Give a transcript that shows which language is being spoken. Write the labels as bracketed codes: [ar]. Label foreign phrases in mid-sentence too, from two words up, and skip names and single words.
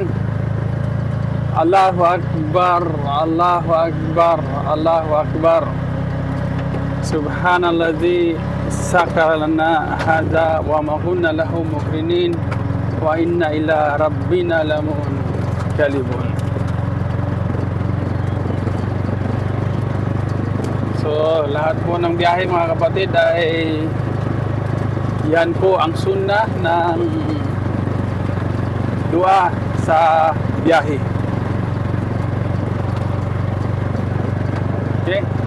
[ar] الله أكبر الله أكبر الله أكبر. سبحان الذي سخر لنا هذا وما كنا له مقرنين وإنا إلى ربنا لمنقلبون. [tl] So, lahat po ng biyahe mga kapatid ay yan po ang sunnah ng dua sa biyahe. Okay?